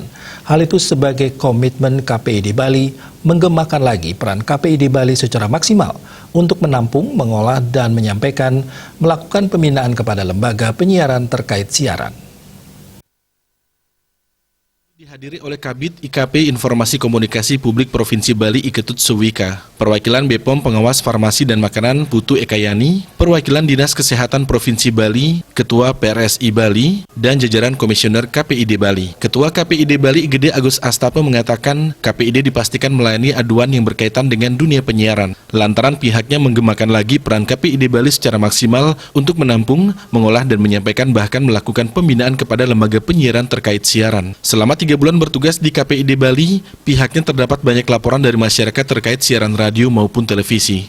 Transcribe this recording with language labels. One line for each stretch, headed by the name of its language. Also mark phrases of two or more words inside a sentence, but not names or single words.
Indonesian: Hal itu sebagai komitmen KPID Bali menggemakan lagi peran KPID Bali secara maksimal untuk menampung, mengolah, dan menyampaikan melakukan pembinaan kepada lembaga penyiaran terkait siaran. Dihadiri oleh Kabid IKP Informasi Komunikasi Publik Provinsi Bali Iketut Suwika, perwakilan BPOM Pengawas Farmasi dan Makanan Putu Ekayani, perwakilan Dinas Kesehatan Provinsi Bali, Ketua PRSI Bali, dan jajaran Komisioner KPID Bali. Ketua KPID Bali Gede Agus Astape mengatakan KPID dipastikan melayani aduan yang berkaitan dengan dunia penyiaran. Lantaran pihaknya menggemakan lagi peran KPID Bali secara maksimal untuk menampung, mengolah, dan menyampaikan bahkan melakukan pembinaan kepada lembaga penyiaran terkait siaran. Selama 3 bulan bertugas di KPID Bali, pihaknya terdapat banyak laporan dari masyarakat terkait siaran radio maupun televisi.